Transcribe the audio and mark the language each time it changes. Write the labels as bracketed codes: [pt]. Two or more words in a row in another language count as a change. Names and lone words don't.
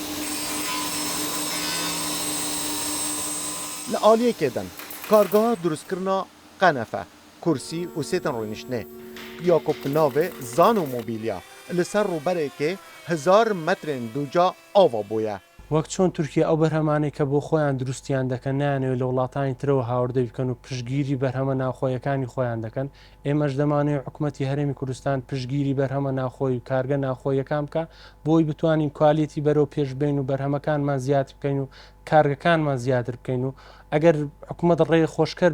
[ku] Li aliyekê din, kargeha durustkirina qenefe, kursî û sêtên rûniştinê ya ku bi navê zan û mobilya li ser rûberekê 1000 metrên duca ava bûye. [ckb] وەک چۆن تورکیا ئەو بەرهەمانەی کە بۆ خۆیان دروستیان دەکەن نانەوێت لە وڵاتانی ترەوە هاوردە بکەن و پشگیری بەرهەمە ناوخۆیەکانی خۆیان دەکەن ئێمەش دەمانەوێت حکوومەتی هەرێمی کوردستان پشگیری بەرهەمە ناوخۆی و کارگە ناوخۆیەکان بکە بۆی بتوانین کوالیتی بەرەو پێشبین و بەرهەمەکانمان زیاد بکەین و کارگەکانمان زیاتر بکەین و ئەگەر حکوومەت ڕێی خۆشکەر